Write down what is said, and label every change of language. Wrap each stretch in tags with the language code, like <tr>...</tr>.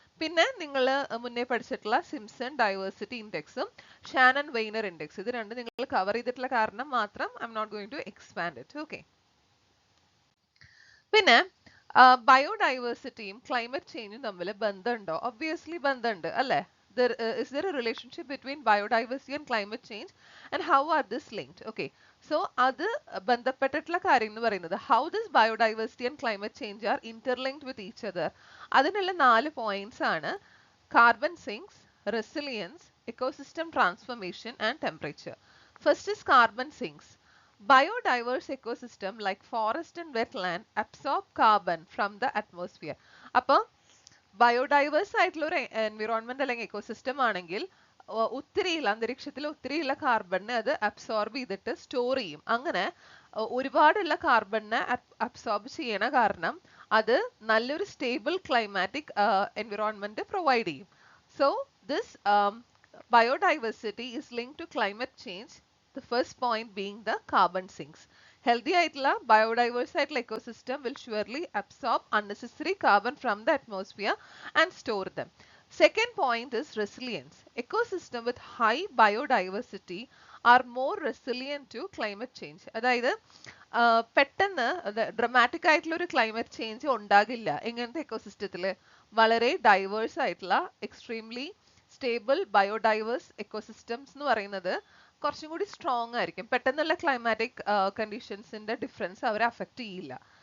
<ml>പിന്നെ നിങ്ങൾ മുന്നേ പഠിച്ചിട്ടുള്ള സിംപ്സൺ ഡൈവേഴ്സിറ്റി ഇൻഡെക്സും ഷാനൻ വെയ്നർ ഇൻഡെക്സ്, ഇത് രണ്ടും നിങ്ങൾ കവർ ചെയ്തിട്ടുള്ള കാരണം മാത്രം</ml> <en>I am not going to expand it.</en> <ml>Okay, പിന്നെ ബയോഡൈവേഴ്സിറ്റിയും ക്ലൈമറ്റ് ചേഞ്ചും തമ്മിൽ ബന്ധമുണ്ടോ? ഒബ്വിയസ്ലി ബന്ധമുണ്ട് അല്ലേ?</ml> <en>Is there a relationship between biodiversity and climate change, and how are this linked? Okay, so</en> <ml>അത് ബന്ധപ്പെട്ടിട്ടുള്ള കാര്യം എന്ന് പറയുന്നത്</ml> <en>how this biodiversity and climate change are interlinked with each other.</en> <ml>അതിനുള്ള</ml> <en>4 points ആണ്: carbon sinks, resilience, ecosystem transformation and temperature. First is carbon sinks. Biodiverse ecosystem like forest and wetland absorb carbon from the atmosphere.</en> <ml>അപ്പോൾ ബയോഡൈവേഴ്സ് ആയിട്ടുള്ള ഒരു environment അല്ലെങ്കിൽ ecosystem ആണെങ്കിൽ ഒത്തിരിയുള്ള അന്തരീക്ഷത്തിൽ ഒത്തിരിയുള്ള കാർബണിനെ അത് absorb ചെയ്തിട്ട് സ്റ്റോർ ചെയ്യും. അങ്ങനെ ഒരുപാടുള്ള കാർബണിനെ അബ്സോർബ് ചെയ്യണ കാരണം അത് നല്ലൊരു സ്റ്റേബിൾ ക്ലൈമാറ്റിക് എൻവിറോൺമെന്റ് പ്രൊവൈഡ് ചെയ്യും.</ml> <en>So this biodiversity is linked to climate change. The first point being the carbon sinks. Healthy ആയിട്ടുള്ള biodiverse ആയിട്ടുള്ള ecosystem will surely absorb unnecessary carbon from the atmosphere and store them. Second point is resilience. Ecosystem with high biodiversity are more resilient to climate change.</en> <ml>അതായത് പെട്ടെന്ന് dramatic ആയിട്ടുള്ള ഒരു climate change ഉണ്ടാകില്ല എങ്ങനത്തെ എക്കോസിസ്റ്റത്തിൽ, വളരെ diverse ആയിട്ടുള്ള extremely stable ബയോഡൈവേഴ്സ് ecosystems എന്ന് പറയുന്നത് കുറച്ചും കൂടി സ്ട്രോങ് ആയിരിക്കും. പെട്ടെന്നുള്ള ക്ലൈമാറ്റിക് കണ്ടീഷൻസിന്റെ ഡിഫറൻസ് അവരെ അഫക്റ്റ് ചെയ്യില്ല.</ml>